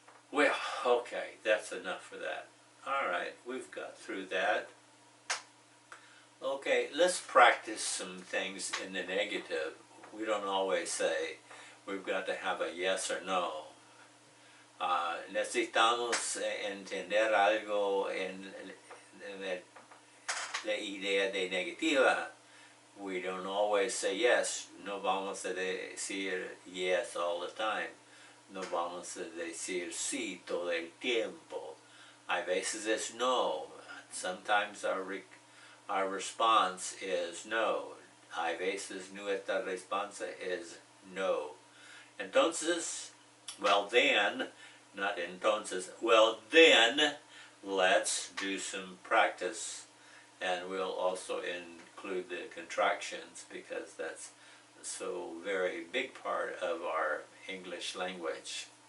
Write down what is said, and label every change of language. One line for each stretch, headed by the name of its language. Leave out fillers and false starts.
English: Well, okay, that's enough for that. All right, we've got through that. Okay, let's practice some things in the negative. We don't always say we've got to have a yes or no.
Spanish: Necesitamos entender algo en la idea de negativa.
English: We don't always say yes.
Spanish: No vamos a decir
English: yes all the time.
Spanish: No vamos a decir sí todo el tiempo. A veces es no.
English: Sometimes our response is no.
Spanish: A veces nuestra respuesta es no.
English: Entonces, well then, not entonces, well then, let's do some practice. And we'll also include the contractions, because that's so very big part of our English language.